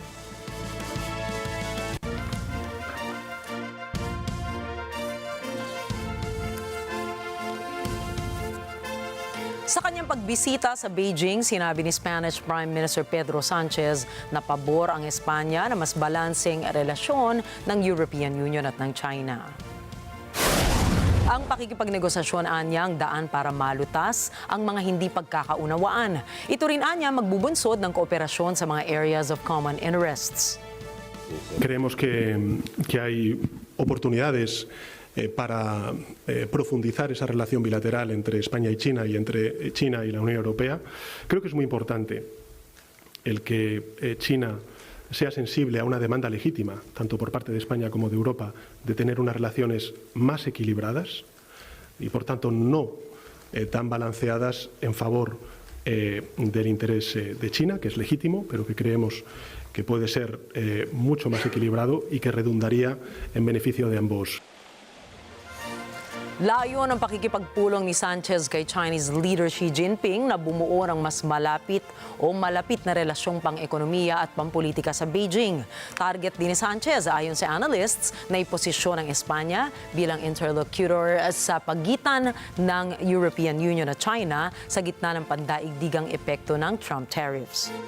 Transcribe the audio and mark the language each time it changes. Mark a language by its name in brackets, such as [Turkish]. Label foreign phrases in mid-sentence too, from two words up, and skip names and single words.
[Filipino] Sa kanyang pagbisita sa Beijing, sinabi ni [English] Spanish Prime Minister [Filipino] Pedro Sanchez na pabor ang Espanya na mas balanseng relasyon ng European Union at ng China. Ang pakikipagnegosasyon anya ang daan para malutas ang mga hindi pagkakaunawaan. Ito rin anya magbubunsod ng kooperasyon sa mga [English] areas of common interests. [Spanish] Creemos que hay oportunidades para profundizar esa relación bilateral entre España y China y entre China y la Unión Europea. Creo que es muy importante el que China sea sensible a una demanda legítima, tanto por parte de España como de Europa, de tener unas relaciones más equilibradas y, por tanto, no tan balanceadas en favor del interés de China, que es legítimo, pero que creemos que puede ser mucho más equilibrado y que redundaría en beneficio de ambos. [Filipino] Layo ng pakikipagpulong ni Sanchez kay [English] Chinese leader [Filipino] Xi Jinping na bumuo ng mas malapit na relasyong pang-ekonomiya at pampolitika sa Beijing. Target din ni Sanchez ayon sa analysts na iposisyon ng Espanya bilang interlocutor sa pagitan ng European Union at China sa gitna ng pandaigdigang epekto ng [English] Trump tariffs.